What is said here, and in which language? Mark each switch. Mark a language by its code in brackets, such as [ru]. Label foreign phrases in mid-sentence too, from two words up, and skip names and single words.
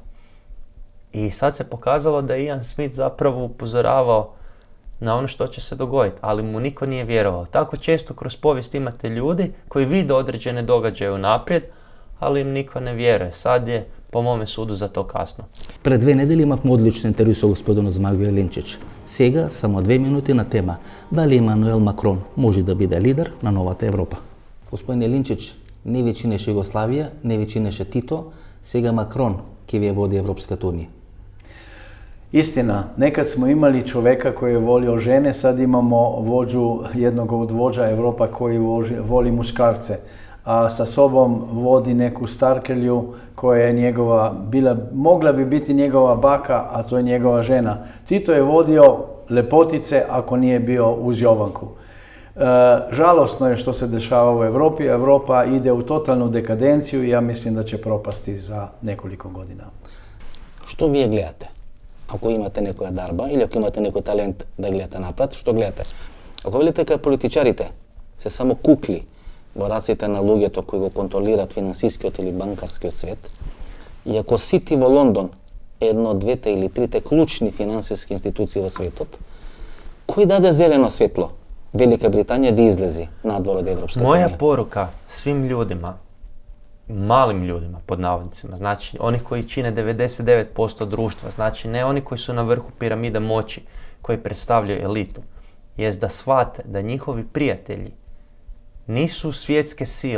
[hr] I sad se pokazalo da je Ian Smith zapravo upozoravao na ono što će se dogoditi, ali mu niko nije vjerovao. Tako često kroz povijest imate ljudi koji vide određene događaje unaprijed, ali im niko ne vjeruje. Sad je, po mome sudu, za to kasno. [mk] Пред 2 недели имавме одлично интервју со господинот Змајо Елинчич. Сега само 2 минути на тема дали Емануел Макрон може да биде лидер на новата Европа. Господин Елинчич, не ви чинеше Југославија, не ви чинеше Тито, сега Макрон ќе ви води Европската унија. [hr] Istina, nekad smo imali čovjeka koji je volio žene, sad imamo jednog od vođa Europa koji voli muškarce. A sa sobom vodi neku starkelju koja je mogla bi biti njegova baka, a to je njegova žena. Tito je vodio lepotice ako nije bio uz Jovanku. Žalosno je što se dešava u Europi. Europa ide u totalnu dekadenciju i ja mislim da će propasti za nekoliko godina. Što vi gledate? Ako imate [mk] некоја дарба [hr] ili ako imate neki talent da gledate napred, što gledate? [mk] Ако видите кај политичарите се само кукли во раците на луѓето кои го контролираат финансискиот или банкарскиот свет, и ако Сити во Лондон е едно од двете или трите клучни финансиски институции во светот, кој даде зелено светло Велика Британија да излези надвор од Европската [hr] Moja [mk] унија? [hr] poruka svim ljudima, malim ljudima pod navodnicima, znači oni koji čine 99% društva, znači ne oni koji su na vrhu piramide moći, koji predstavljaju elitu, jest da shvate da njihovi prijatelji nisu svjetske sile.